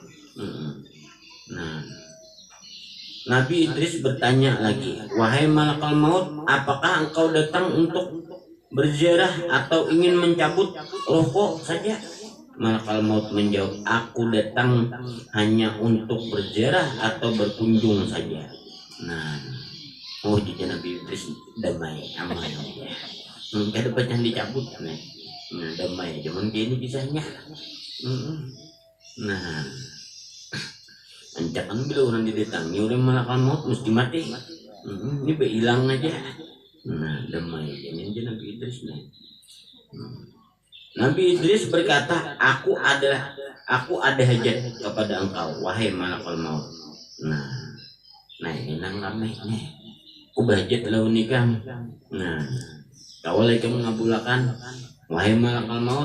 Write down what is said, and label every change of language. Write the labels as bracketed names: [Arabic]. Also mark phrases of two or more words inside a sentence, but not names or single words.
[Indonesian] Nah, Nabi Idris bertanya lagi, wahai [Arabic] ملك الموت, [Indonesian] apakah engkau datang untuk berziarah atau ingin mencabut rohku saja? [Arabic] ملك الموت [Indonesian] menjawab, aku datang hanya untuk berziarah atau berkunjung saja. Nah, Oh jadi Nabi Idris damai aman ya. [Banjar] Kada pacan dicabut nih. [Indonesian] Nah, damai cuman gini kisahnya. Nah, ancakan bila orang didatangi oleh malaikat maut mesti mati. Ini hilang aja. Nah, damai ini aja Nabi Idris nih. Nabi Idris berkata, aku ada hajat kepada engkau, wahai malaikat maut. [Banjar] Nah ini nang ramai nih. [Indonesian] Aku berhajat lawan nikah. Nah, kau lagi mengabulkan, wahai malaikat maut.